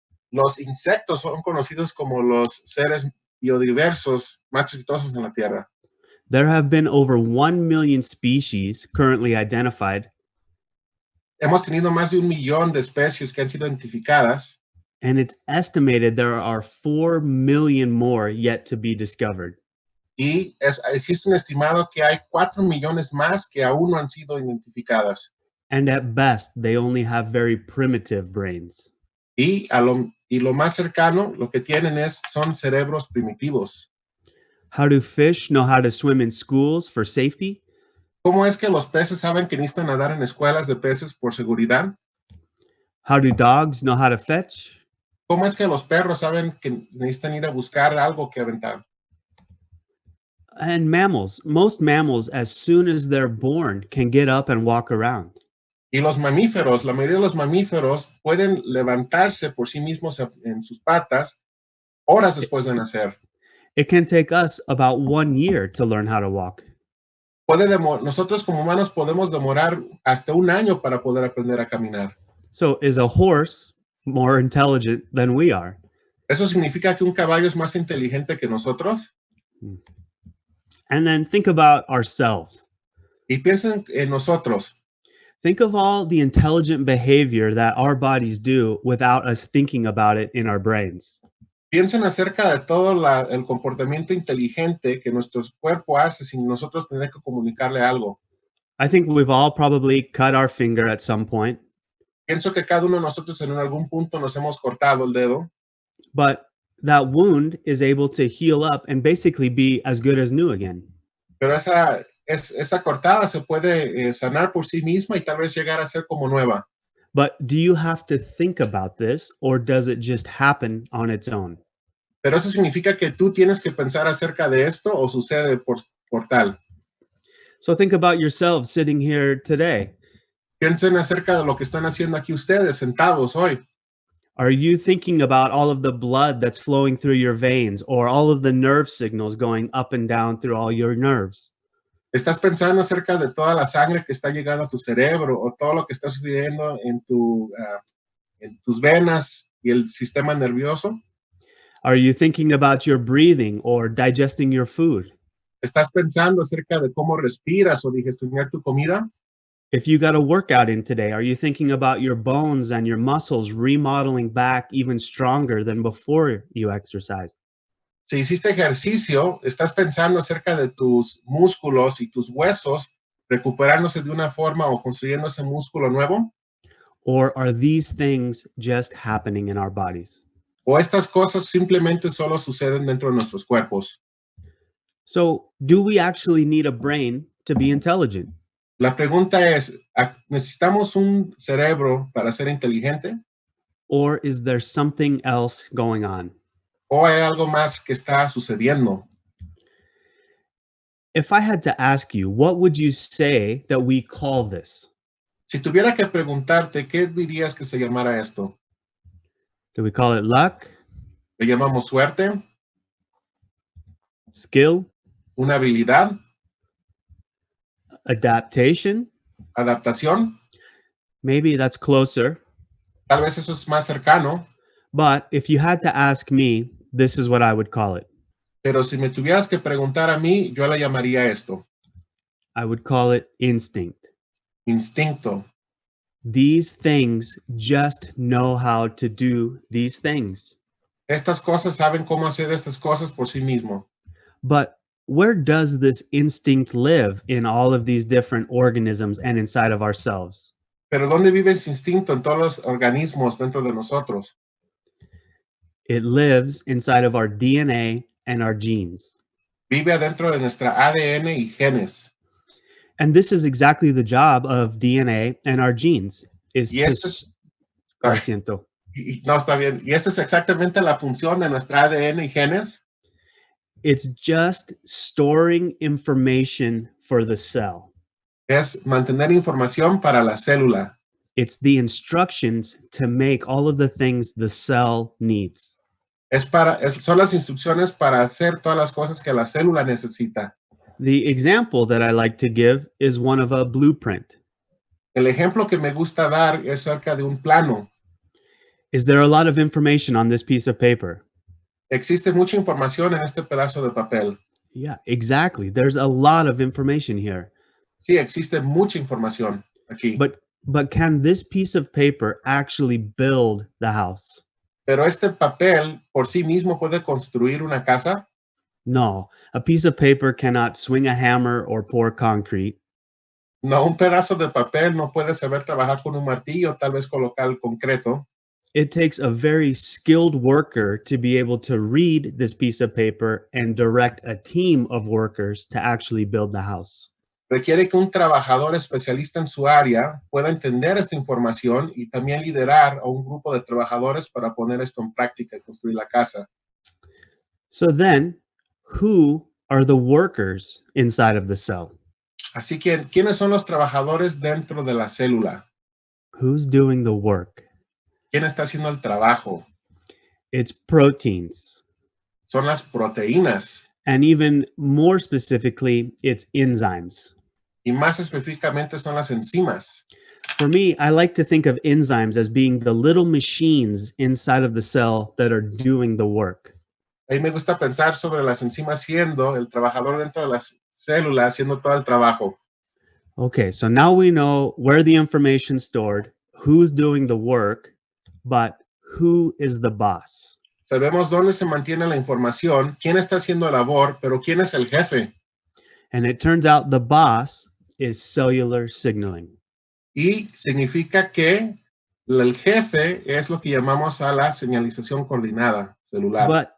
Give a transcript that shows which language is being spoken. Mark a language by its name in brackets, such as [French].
[Spanish] Los insectos son conocidos como los seres biodiversos más exitosos en la Tierra. [English] There have been over 1 million species currently identified, [Spanish] Hemos tenido más de 1 millón de especies que han sido identificadas [English] and it's estimated there are 4 million more yet to be discovered. [Spanish] y existe un estimado que hay 4 millones más que aún no han sido identificadas. [English] And at best, they only have very primitive brains. [Spanish] Y lo más cercano, lo que tienen son cerebros primitivos. [English] How do fish know how to swim in schools for safety? [Spanish] ¿Cómo es que los peces saben que necesitan nadar en escuelas de peces por seguridad? [English] How do dogs know how to fetch? [Spanish] ¿Cómo es que los perros saben que necesitan ir a buscar algo que aventar? [English] And mammals, most mammals, as soon as they're born, can get up and walk around. [Spanish] Y los mamíferos, la mayoría de los mamíferos pueden levantarse por sí mismos en sus patas horas después de nacer. [English] It can take us about 1 year to learn how to walk. [Spanish] Nosotros como humanos podemos demorar hasta 1 año para poder aprender a caminar. [English] So is a horse more intelligent than we are? [Spanish] ¿Eso significa que un caballo es más inteligente que nosotros? [English] And then think about ourselves. [Spanish] Y piensen en nosotros. [English] Think of all the intelligent behavior that our bodies do without us thinking about it in our brains. [Spanish] Piensen acerca de todo el comportamiento inteligente que nuestro cuerpo hace sin nosotros tener que comunicarle algo. [English] I think we've all probably cut our finger at some point, [Spanish] Pienso que cada uno de nosotros en algún punto nos hemos cortado el dedo, [English] but that wound is able to heal up and basically be as good as new again. [Spanish] pero esa cortada se puede sanar por sí misma y tal vez llegar a ser como nueva. [English] But do you have to think about this, or does it just happen on its own? [Spanish] Pero eso significa que tú tienes que pensar acerca de esto o sucede por tal. [English] So think about yourselves sitting here today. [Spanish] Piensen acerca de lo que están haciendo aquí ustedes sentados hoy. [English] Are you thinking about all of the blood that's flowing through your veins, or all of the nerve signals going up and down through all your nerves? [Spanish] ¿Estás pensando acerca de toda la sangre que está llegando a tu cerebro o todo lo que está sucediendo en tus venas y el sistema nervioso? [English] Are you thinking about your breathing or digesting your food? [Spanish] ¿Estás pensando acerca de cómo respiras o digestionar tu comida? [English] If you got a workout in today, are you thinking about your bones and your muscles remodeling back even stronger than before you exercised? [Spanish] Si hiciste ejercicio, ¿estás pensando acerca de tus músculos y tus huesos recuperándose de una forma o construyendo ese músculo nuevo? [English] Or are these things just happening in our bodies? [Spanish] ¿O estas cosas simplemente solo suceden dentro de nuestros cuerpos? [English] So, do we actually need a brain to be intelligent? [Spanish] La pregunta es, ¿necesitamos un cerebro para ser inteligente? [English] Or is there something else going on? [Spanish] ¿O hay algo más que está sucediendo? [English] If I had to ask you, what would you say that we call this? [Spanish] Si tuviera que preguntarte, ¿qué dirías que se llamara esto? [English] Do we call it luck, [Spanish] ¿Le llamamos suerte? [English] skill, [Spanish] ¿Una habilidad? [English] adaptation? [Spanish] ¿Adaptación? [English] Maybe that's closer. [Spanish] Tal vez eso es más cercano, [English] But if you had to ask me, this is what I would call it. [Spanish] pero si me tuvieras que preguntar a mí, yo le llamaría esto, [English] I would call it instinct. [Spanish] instinto. [English] These things just know how to do these things. [Spanish] Estas cosas saben cómo hacer estas cosas por sí mismo. [English] But where does this instinct live in all of these different organisms and inside of ourselves? [Spanish] Pero ¿dónde vive ese instinto en todos los organismos dentro de nosotros? [English] It lives inside of our DNA and our genes. [Spanish] Vive adentro de nuestra ADN y genes. [English] And this is exactly the job of DNA and our genes. Is [Spanish] Y [English] to [Spanish] este es, Lo siento. no está bien. Y esta es exactamente la función de nuestra ADN y genes. [English] It's just storing information for the cell. [Spanish] Es mantener información para la célula. [English] It's the instructions to make all of the things the cell needs. [Spanish] Son las instrucciones para hacer todas las cosas que la célula necesita. [English] The example that I like to give is one of a blueprint. [Spanish] El ejemplo que me gusta dar es acerca de un plano. [English] Is there a lot of information on this piece of paper? [Spanish] Existe mucha información en este pedazo de papel. [English] Yeah, exactly. There's a lot of information here. [Spanish] Sí, existe mucha información aquí. [English] But can this piece of paper actually build the house? [Spanish] Pero este papel por sí mismo puede construir una casa. [English] No, a piece of paper cannot swing a hammer or pour concrete. [Spanish] No, un pedazo de papel no puede saber trabajar con un martillo, tal vez colocar el concreto. [English] It takes a very skilled worker to be able to read this piece of paper and direct a team of workers to actually build the house. [Spanish] Requiere que un trabajador especialista en su área pueda entender esta información y también liderar a un grupo de trabajadores para poner esto en práctica y construir la casa. [English] So then, who are the workers inside of the cell? [Spanish] Así que, ¿quiénes son los trabajadores dentro de la célula? [English] Who's doing the work? [Spanish] ¿Quién está haciendo el trabajo? [English] It's proteins. [Spanish] Son las proteínas. [English] And even more specifically, it's enzymes. [Spanish] Y más específicamente son las enzimas. [English] For me, I like to think of enzymes as being the little machines inside of the cell that are doing the work. [Spanish] A mí me gusta pensar sobre las enzimas siendo el trabajador dentro de las células haciendo todo el trabajo. [English] Okay, so now we know where the information's stored, who's doing the work, but who is the boss? [Spanish] Sabemos dónde se mantiene la información, quién está haciendo la labor, pero quién es el jefe. [English] And it turns out the boss is cellular signaling. [Spanish] Y significa que el jefe es lo que llamamos a la señalización coordinada celular.